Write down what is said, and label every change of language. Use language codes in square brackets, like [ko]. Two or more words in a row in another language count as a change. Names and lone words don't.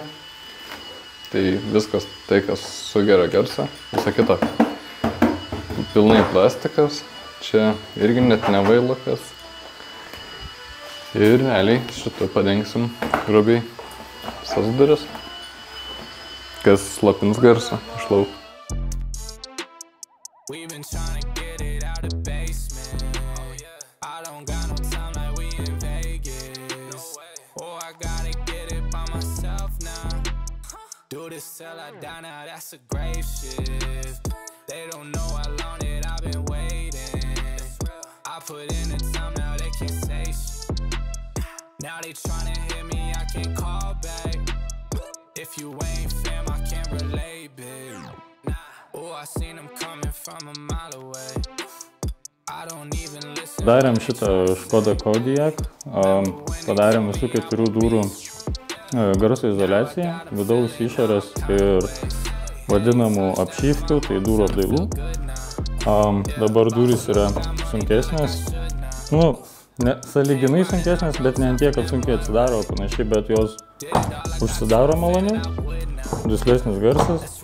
[lt] Tai viskas tai, kas sugeria garsą, visa kita. Pilnai plastikas, čia irgi net nevailokas. Ir realiai šitą padengsim grubiai visas duris, kas slopins garsą iš lauko. [en] Do this till I die now, that's a grave shift. They don't know how long that I've been waiting. I put in the time, now they can't say shit. Now they tryna hit me, I can't call back. If you ain't fam, I can't relate, babe. Oh, I seen them coming from a mile away. I don't even listen. [lt] Darėm šitą Škoda Kodiaq, padarėm visų 4 durų garso izoliacija, vidaus išorės ir vadinamų apšyvkių, tai durų apdailų. Dabar durys yra sunkesnės, sąlyginai sunkesnės, bet ne ant tiek, kad sunkiai atsidaro panašiai, bet jos užsidaro maloniau, duslesnis garsas.